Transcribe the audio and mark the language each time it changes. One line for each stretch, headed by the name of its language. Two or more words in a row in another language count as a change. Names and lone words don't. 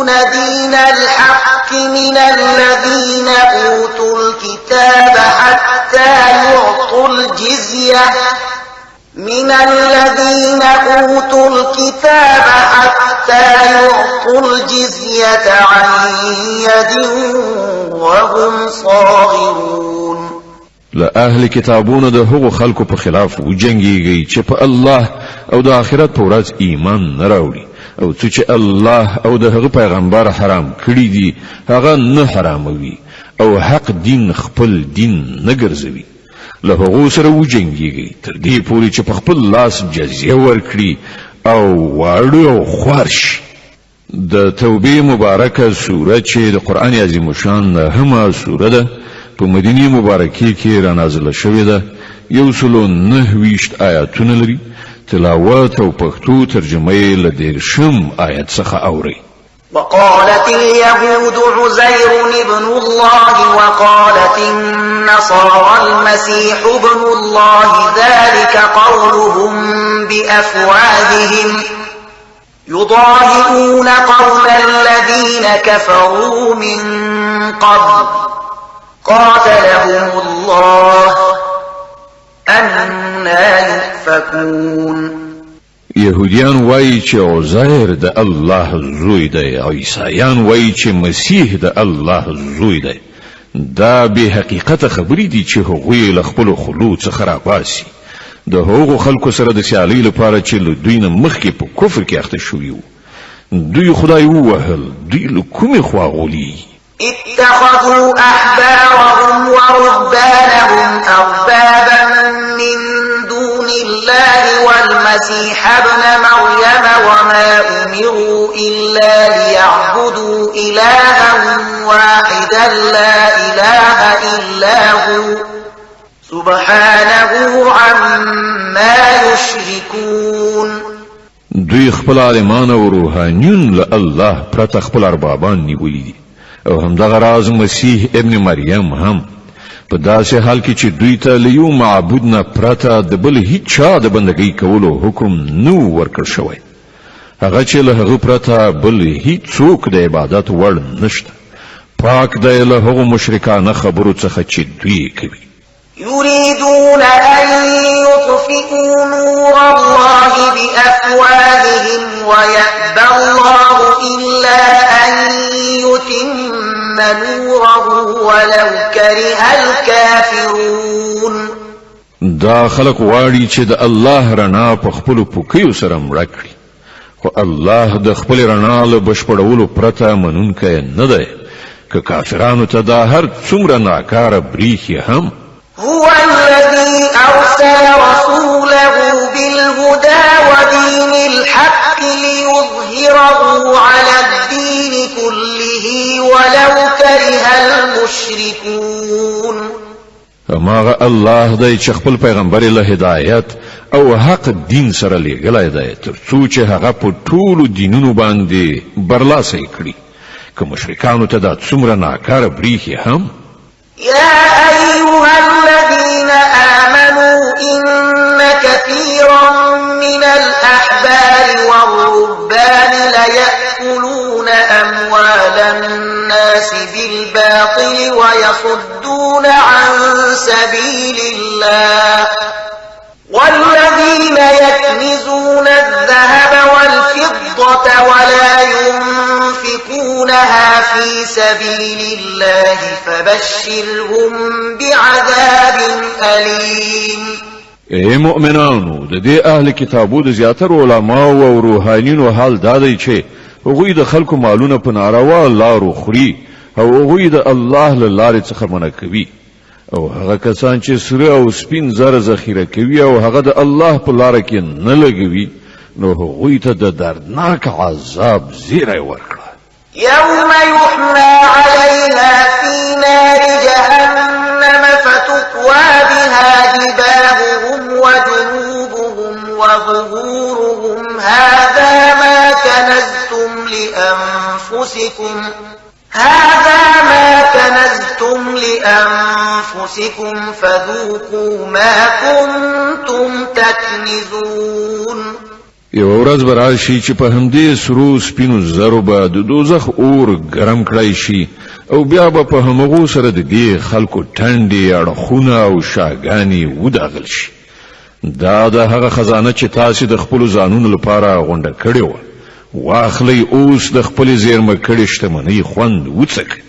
Arabic: دين الحق من الذين أوتوا الكتاب حتى يعطوا الجزية عن يد وهم صاغرون.
Pashto: لأهل کتابونو د هغو خلکو په خلاف وجنګیږي چې په الله او د آخرت په ورځ ایمان نه راوړي او څه چې الله او د هغه پیغمبر حرام کړی دي هغه نه حراموي او حق دین خپل دین نه ګرځوي. له هغو سره وجنګیږي تر دې پورې چې په خپل لاس جزیه ورکړي او واړه او خوار شي. د توبې مبارکه سوره چې د قرآن عظیم شان همه سوره ده په مدینه مبارکه کې را نازله شوې ده. 129 آیاتونه لري. تلاوت او پښتو ترجمه یې له 10 آیت څخه اوري.
Arabic: وقالت اليهود عزير ابن الله وقالت النصارى المسيح ابن الله ذلك قولهم بأفواههم يضاهئون قول الذين كفروا من قبل قاتلهم الله أنى يؤفكون.
Pashto: يهوديان وایي چې عزیر د الله زوی دی او عیسایان وایي چې مسیح د الله زوی دی. دا به حقیقت خبرې دي چې هغوی له خپل خلو څخه راباسي د هغو خلکو سره د سیالۍ لپاره چې له دوی نه مخکې په کفر کې اخته شوي وو. دوی خدای ووهل. دوی له کومې خوا غولي؟
Arabic: اتخذوا أحبارهم ورهبانهم أربابا من دون الله والمسيح ابن مريم وما أمروا إلا ليعبدوا إلها واحدا لا إله إلا هو سبحانه عما يشركون.
Pashto: دوی خپل عالمان او روحانیون له الله پرته خپل اربابان نیولي دي او همدغه راز مسیح ابن مریم هم په داسې حال کې چې دوی ته له یو معبود نه پرته د بل هیڅ چا د بندګۍ کولو حکم نو ورکړ شوی. هغه چې له هغه پرته بل هیڅ څوک د عبادت وړ نشته. پاک دی له هغو مشرکانه خبرو څخه چې دوی کوي.
Arabic: يريدون أن يطفئوا نور الله بأفواههم ويأبى الله إلا أن يتم نوره ولو كره الكافرون.
Pashto: دا خلق واړي چې د الله رڼا په خپل پوکیو سره مړه کړي خو الله د خپل رڼا له بشپړولو پرته منونکی نه دی. که کافرانو ته دا هر څومره ناکاره بریښي هم.
Arabic: هو الذي أرسل رسوله بالهدى ودين الحق ليظهره على الدين كله ولو كره المشركون.
Pashto: هماغه الله دی چې خپل پیغمبر له هدایت او حق دین سره لېږلی دی تر څو چې هغه په ټولو دینونو باندې برلاسی کړي. که مشرکانو ته دا څومره ناکاره بریښي هم.
Arabic: يا أيها الذين آمنوا إن كثيرا من الأحبار والرهبان ليأكلون أموال الناس بالباطل ويصدون عن سبيل الله والذين يكنزون الذهب والفضة ولا ينفقونها في سبيل الله فبشرهم بعذاب أليم.
Pashto: اے مؤمنانو د دې اهل کتابو د زیاتره علماو او روحانینو حال دا دی چې هغوی د خلکو مالونه په ناروا لارو خوري او هغوی د الله له لارې څخه منع کوي او هغه کسان چې سره او سپین زر ذخیره کوي او هغه د الله په لار کې نه لګوي نو هغوی ته د دردناک عذاب زیری ورکړه.
Arabic: يوم يحمى عليها في نار جهنم فتكوى بها جباههم وجنوبهم وظهورهم هذا ما كنزتم لأنفسكم فذوقوا ما كنتم تكنزون.
Pashto: یو ورځ به راشي چې په همدې سرو سپینو زرو به د دوزخ اور ګرم کړی شي او بیا به په همغو سره د دې خلکو ټنډې اړخونه او شاګانې وداغل شي. دا د هغه خزانه چې تاسو د خپل ځانونو لپاره غونډه کړې و، واخلئ اوس د خپل زیرمه کړې شتمنۍ خوند وڅکئ.